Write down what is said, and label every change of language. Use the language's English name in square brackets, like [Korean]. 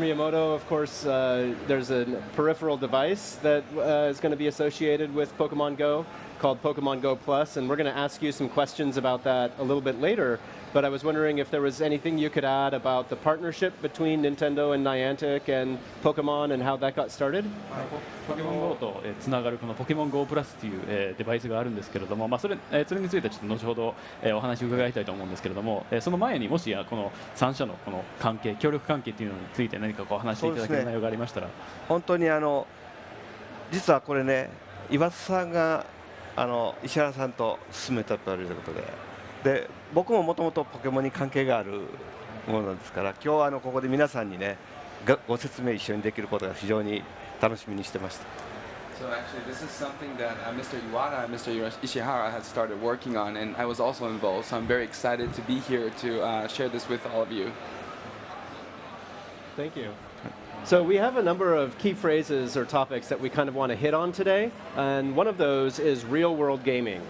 [English] Miyamoto, of course, there's a peripheral device that is going to be associated with Pokemon Go called Pokemon Go Plus, and we're going to ask you some questions about that a little bit later. But I was wondering if there was anything you could add about the partnership between Nintendo and Niantic and Pokemon and how that got started? [Japanese] ポケモン GO とつながるこのポケモン GO プラスというデバイスがあるんですけれども、それについてはちょっと後ほどお話を伺いたいと思うんですけれども、その前にもしこの3社のこの関係、協力関係というのについて何かこう話していただける内容がありましたら。本当に実はこれね、岩津さんが石原さんと進めたということで、僕ももともとポケモンに関係があるものですから、今日はここで皆さんにねご説明一緒にできることが非常に楽しみにしてました。 [English] So actually, this is something that Mr. Iwata and Mr. Ishihara had started working on, and I was also involved. So I'm very excited to be here to share this with all of you. Thank you. So we have a number of key phrases or topics that we kind of want to hit on today, and one of those is real-world gaming.